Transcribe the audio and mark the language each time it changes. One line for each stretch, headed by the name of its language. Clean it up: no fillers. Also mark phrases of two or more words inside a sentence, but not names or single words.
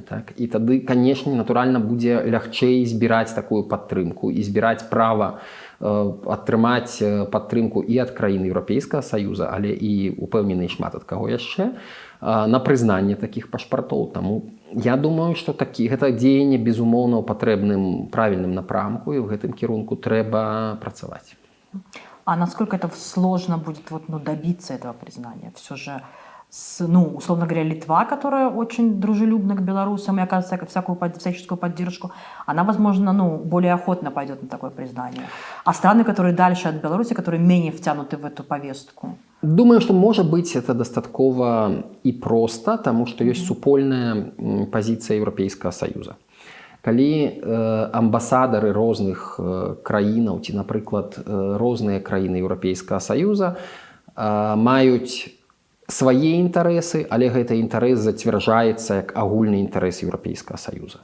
Belarusian: І тады, канешне, натуральна будзе лягчэй збіраць такую падтрымку і збіраць права атрымаць падтрымку і ад краін Еўрапейскага Саюза, але і упэўнены шмат ад каго яшчэ, на прызнанне такіх пашпартоў. Таму Я думаю, што гэта дзеянне безумоўна ў патрэбным правільным напрамку, і ў гэтым кірунку трэба працаваць.
Russian: А насколько это сложно будет добиться этого признания? Все же, условно говоря, Литва, которая очень дружелюбна к белорусам и оказывает всяческую поддержку, она, возможно, более охотно пойдет на такое признание. А страны, которые дальше от Беларуси, которые менее втянуты в эту повестку?
Belarusian: Думаю, што можа быць это дастаткова і проста, таму што ёсць супольная пазіцыя Еўрапейскага Саюза. Калі амбасадары розных краінаў ці, напрыклад, розныя краіны Еўрапейскага Саюза маюць свае інтарэсы, але гэты інтарэс зацвярджаецца як агульны інтарэс Еўрапейскага Саюза.